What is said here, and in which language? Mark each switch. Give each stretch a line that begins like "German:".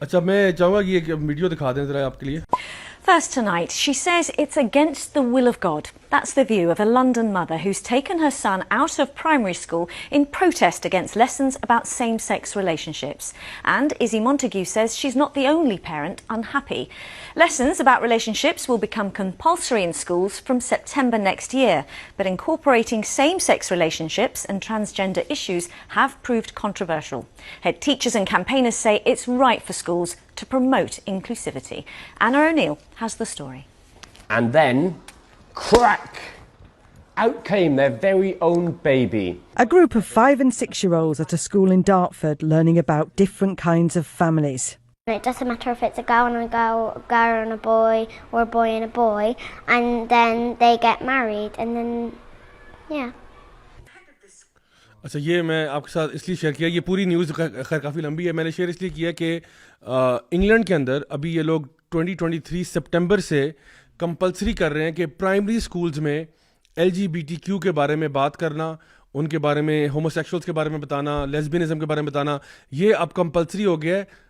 Urdu: اچھا میں چاہوں گا کہ یہ ویڈیو دکھا دیں ذرا آپ کے لیے.
English: First tonight, she says it's against the will of God. That's the view of a London mother who's taken her son out of primary school in protest against lessons about same-sex relationships. And Izzy Montague says she's not the only parent unhappy. Lessons about relationships will become compulsory in schools from September next year, but incorporating same-sex relationships and transgender issues have proved controversial. Head teachers and campaigners say it's right for schools to promote inclusivity. Anna O'Neill has the story. And then, crack! Out came their very own baby. A group of 5 and 6-year-olds at a school in Dartford learning about different kinds of families. It doesn't matter if it's a girl and a girl and a boy, or a boy and a boy, and then they get married, and then, yeah.
Urdu: اچھا یہ میں آپ کے ساتھ اس لیے share کیا, یہ پوری نیوز خیر کافی لمبی ہے, میں نے شیئر اس لیے کیا کہ انگلینڈ کے اندر ابھی یہ لوگ 2023 سپٹمبر سے کمپلسری کر رہے ہیں کہ پرائمری اسکولز میں LGBTQ کے بارے میں بات کرنا, ان کے بارے میں, ہوموسیکشولس کے بارے میں بتانا, لیسبینزم کے بارے میں بتانا, یہ اب کمپلسری ہو گیا ہے.